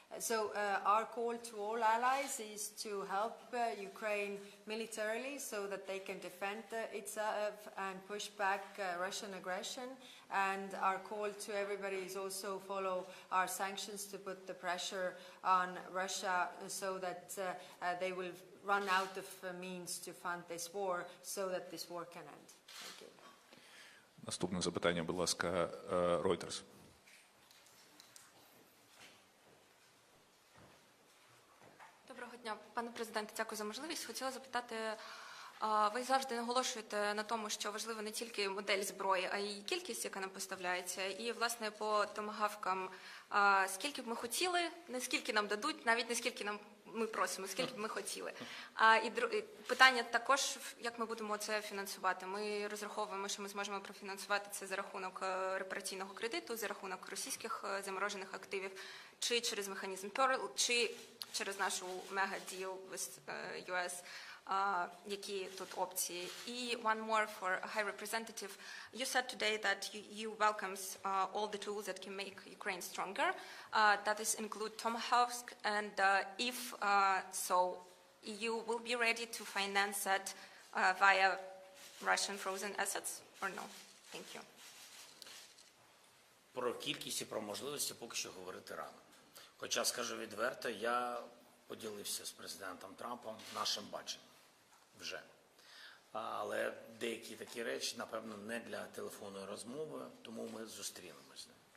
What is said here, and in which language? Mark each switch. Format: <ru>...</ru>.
<en>So our call to all allies is to help Ukraine militarily so that they can defend itself and push back Russian aggression. And our call to everybody is also follow our sanctions to put the pressure on Russia so that they will run out of means to fund this war so that this war can end. Thank you.</en> <uk>Наступне запитання, будь ласка, Reuters. Доброго дня, пане президенте, дякую за можливість. Хотіла запитати Ви завжди наголошуєте на тому, що важливо не тільки модель зброї, а й кількість, яка нам поставляється. І, власне, по томагавкам, скільки б ми хотіли, не скільки нам дадуть, навіть не скільки ми просимо, скільки б ми хотіли. І питання також, як ми будемо це фінансувати. Ми розраховуємо, що ми зможемо профінансувати це за рахунок репараційного кредиту, за рахунок російських заморожених активів, чи через механізм Pearl, чи через нашу мега-діл з US. Які тут опції. І</uk> <en>one more for High Representative. You said today that you welcomes all the tools that can make Ukraine stronger. That is include Tomahawk, and if so, EU will be ready to finance that via Russian frozen assets or no? Thank you.</en> <uk>Про кількість і про можливості поки що говорити рано. Хоча, скажу відверто, я поділився з президентом Трампом нашим баченням. Вже. Але деякі такі речі, напевно, не для телефонної розмови, тому ми зустрінемось з ним.</uk>